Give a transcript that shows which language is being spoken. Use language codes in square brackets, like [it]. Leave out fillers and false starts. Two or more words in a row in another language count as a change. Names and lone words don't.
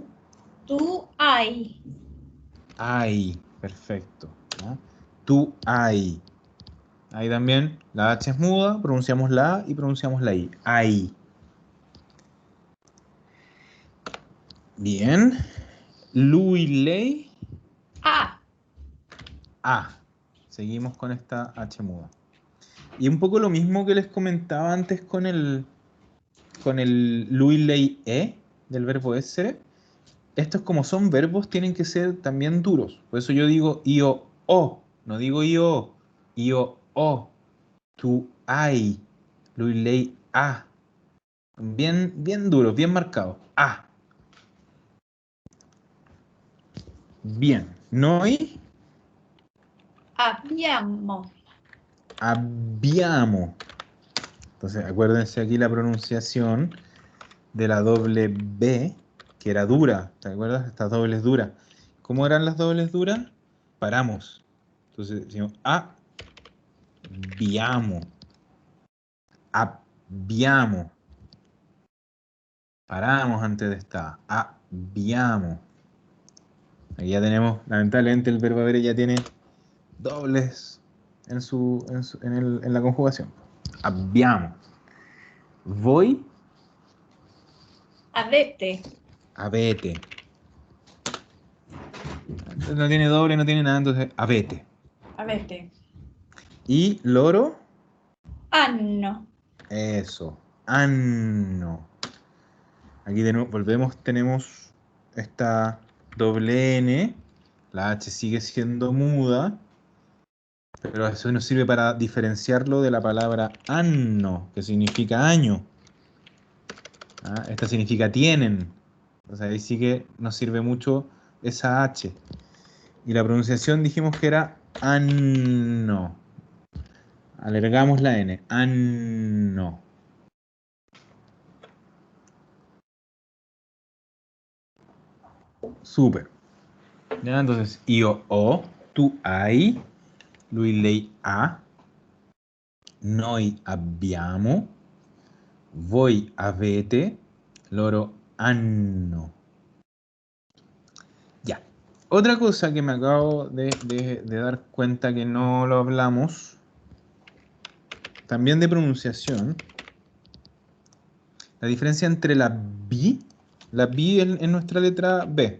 [es] Tú, hay. hay. Perfecto. ¿Ya? Tú, hay. Ahí también la H es muda, pronunciamos la A y pronunciamos la I. Hay. Bien. [it] Lui, lei, [es] A. a. Seguimos con esta H muda. Y un poco lo mismo que les comentaba antes con el [it] lui, lei, [es] del verbo essere. Estos como son verbos tienen que ser también duros. Por eso yo digo io, o. No digo io, io, o. Tú, hay. [it] Lui, lei, [es] a. Bien duros, bien marcados. A. Bien. Noi Abbiamo. abbiamo. Entonces, acuérdense aquí la pronunciación de la doble B, que era dura. ¿Te acuerdas? Estas dobles duras. ¿Cómo eran las dobles duras? Paramos. Entonces, decimos abbiamo. Abbiamo. Paramos antes de esta. Abbiamo. Aquí ya tenemos, lamentablemente, el verbo haber ya tiene dobles en la conjugación. [it] Abbiamo. Voi [es] Avete. avete. No tiene doble, no tiene nada, entonces avete. Avete. Y loro, Anno. eso, anno. Aquí de nuevo volvemos, tenemos esta doble N, la H sigue siendo muda, pero eso nos sirve para diferenciarlo de la palabra anno, que significa año. Esta significa tienen. Entonces ahí sí que nos sirve mucho esa H. Y la pronunciación dijimos que era Anno. Alargamos la N. Anno. Súper. Ya, entonces, [it] io ho, tu hai, lui, lei ha, noi abbiamo, voi avete, loro hanno. [es] Ya. Otra cosa que me acabo de dar cuenta que no lo hablamos, también de pronunciación, la diferencia entre la B es nuestra letra B.